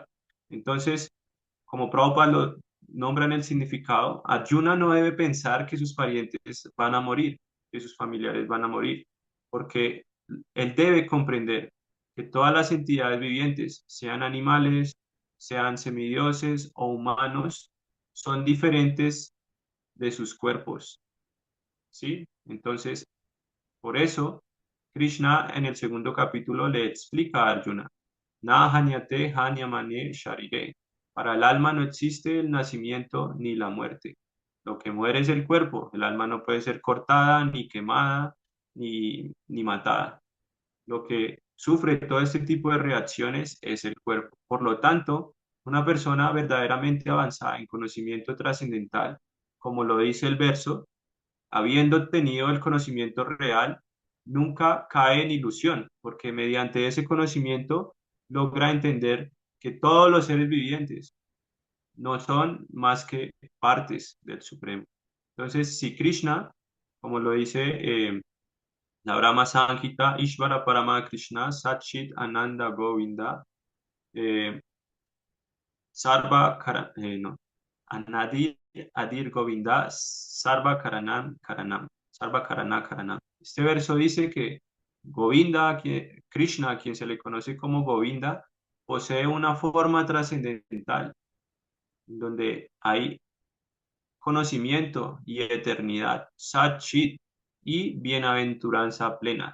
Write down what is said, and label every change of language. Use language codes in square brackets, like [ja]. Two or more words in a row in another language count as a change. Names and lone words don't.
[es] Entonces, como Prabhupada lo nombra en el significado, Arjuna no debe pensar que sus parientes van a morir, que sus familiares van a morir, porque él debe comprender que todas las entidades vivientes, sean animales, sean semidioses o humanos, son diferentes de sus cuerpos, ¿sí? Entonces, por eso, Krishna en el segundo capítulo le explica a Arjuna, [sa] Na hanyate hanyamane sharire. [es] Para el alma no existe el nacimiento ni la muerte. Lo que muere es el cuerpo. El alma no puede ser cortada, ni quemada, ni matada. Lo que sufre todo este tipo de reacciones es el cuerpo. Por lo tanto, una persona verdaderamente avanzada en conocimiento trascendental, como lo dice el verso, habiendo obtenido el conocimiento real, nunca cae en ilusión, porque mediante ese conocimiento logra entender que todos los seres vivientes no son más que partes del Supremo. Entonces, si Krishna, como lo dice la Brahma Samhita, [sa] Ishvara Parama Krishna, Satchit Ananda Govinda, [es] eh, Sarva no, [sa] Anadir Adir Govinda, Sarva Karanam Karanam, Sarva Karana Karanam. [es] Este verso dice que Govinda, Krishna, a quien se le conoce como Govinda, posee una forma trascendental donde hay conocimiento y eternidad, Satchit y bienaventuranza plena.